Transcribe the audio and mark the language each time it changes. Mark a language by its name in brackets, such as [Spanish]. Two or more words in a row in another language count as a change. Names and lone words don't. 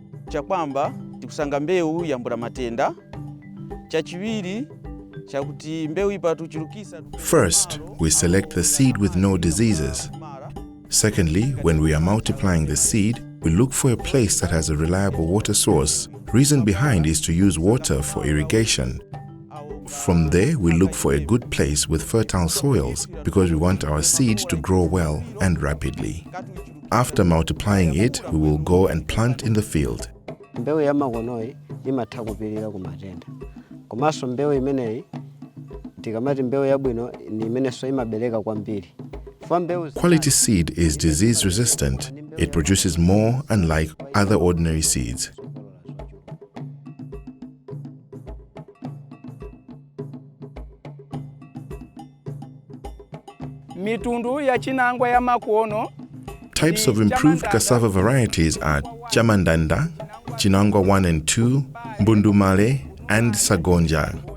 [Tumbuka] chakwamba tikusanga mbewu yambula matenda. Chachiwiri chakuti mbewu ipatu chirukisa. [English] First, we select the seed with no diseases. Secondly, when we are multiplying the seed, we look for a place that has a reliable water source. Reason behind is to use water for irrigation. From there, we look for a good place with fertile soils because we want our seeds to grow well and rapidly. After multiplying it, we will go and plant in the field. [Nyanja] Mbewu ya magonoi imatha kupirira ku matenda. Komanso mbewu imeneyi tikamati mbewu yabwino ni imenenso imabereka kwambiri. [English] Quality seed is disease resistant. It produces more unlike other ordinary seeds. Types of improved cassava varieties are Chamandanda, Chinangwa 1 and 2, Mbundumale, and Sagonja.